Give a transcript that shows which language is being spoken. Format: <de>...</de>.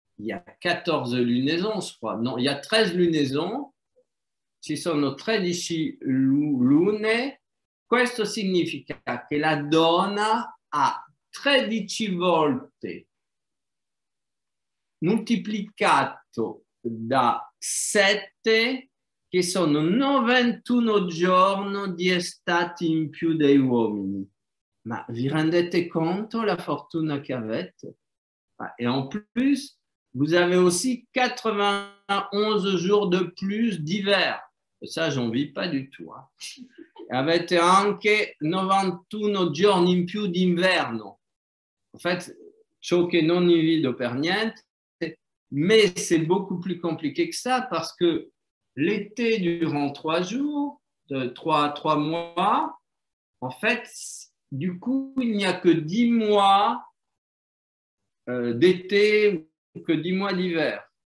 <fr>a 14 lunaisons, je crois, non, il y a 13 lunaisons,</fr> <it>ci sono 13 lune, questo significa che la donna ha 13 volte moltiplicato da 7, che sono 91 giorni di estate in più dei uomini. Ma vi rendete conto la fortuna che avete?</it> <fr>Et en plus, vous avez aussi 91 jours de plus d'hiver. Ça, j'en vis pas du tout.</fr> <it>Avete anche 91 giorni in più d'inverno.</it> <fr>En fait,</fr> <it>ciò che non invidio per niente,</it> <fr>mais c'est beaucoup plus compliqué que ça parce que l'été durant 3 jours, 3 mois, en fait, du coup, il n'y a que 10 mois d'été ou que 10 mois d'hiver.</fr>